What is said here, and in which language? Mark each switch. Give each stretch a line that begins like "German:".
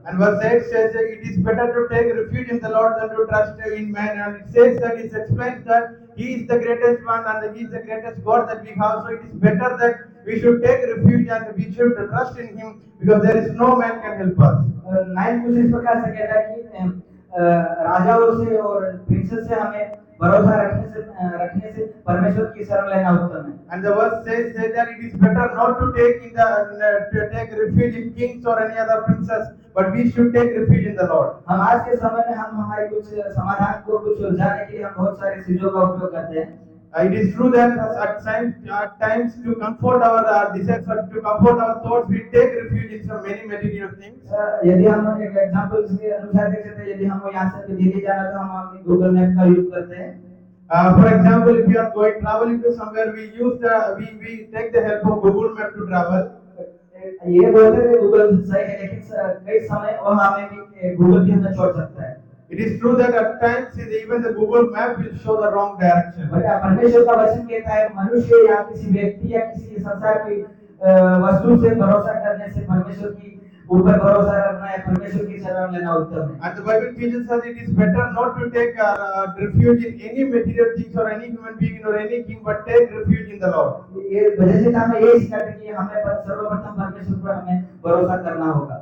English: And verse 8 says that it is better to take refuge in the Lord than to trust in man. And it says that it explains that He is the greatest one and He is the greatest God that we have. So it is better that we should take refuge and we should trust in Him because there is no man can help us.
Hindi: 9 कुछ इस प्रकार से कहता है कि राजाओं से और प्रिंसेस से हमें भरोसा रखने से परमेश्वर की शरण लेना उत्तम है।
English: And the verse says that it is better not to take refuge in kings or any other princes, but we should take refuge in the Lord.
Hindi: हम आज के समय में हम हमारे कुछ समाधान को कुछ सुलझाने के लिए हम बहुत सारी चीजों का उपयोग करते हैं।
English: It is true that at times to comfort our desires or to comfort our thoughts, we take refuge in so many material things.
Hindi: यदि हम एक एग्जांपल के अनुसार देख सकते हैं, यदि हम यहाँ से दिल्ली जाना तो हम गूगल मैप का यूज करते हैं।
English: For example, if we are traveling to somewhere, we take the help of Google Map to travel.
Hindi: ये बोलते हैं गूगल सही है, लेकिन कई समय वहाँ में भी गूगल भी हमें छोड़ सकता है।
English: It is true that at times even the Google Map will show the wrong direction.
Hindi: परमेश्वर का वचन कहता है मनुष्य या किसी व्यक्ति या किसी संसार की वस्तु से भरोसा करने से परमेश्वर की ऊपर भरोसा रखना है, परमेश्वर की शरण लेना उत्तम है।
English: And the Bible teaches us it is better not to take refuge in any material things or any human being or any king, but take refuge in the Lord.
Hindi: ये वजह से हमें ये सिखाते हैं कि हमें सर्वप्रथम परमेश्वर पर हमें भरोसा करना होगा।